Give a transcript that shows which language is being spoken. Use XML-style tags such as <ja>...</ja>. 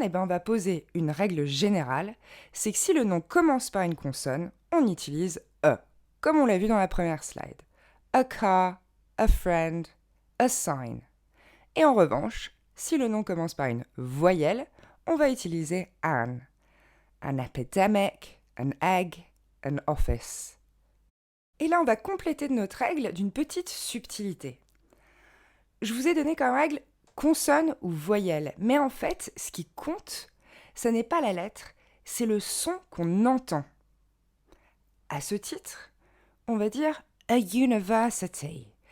<fr>Eh bien, on va poser une règle générale. C'est que si le nom commence par une consonne, on utilise e, comme on l'a vu dans la première slide.</fr> <en>A car, a friend, a sign.</en> <fr>Et en revanche, si le nom commence par une voyelle, on va utiliser an.</fr> <en>An epidemic, an egg, an office.</en> <fr>Et là, on va compléter notre règle d'une petite subtilité. Je vous ai donné comme règle consonne ou voyelle, mais en fait, ce qui compte, ce n'est pas la lettre, c'est le son qu'on entend. À ce titre, on va dire a university.</fr>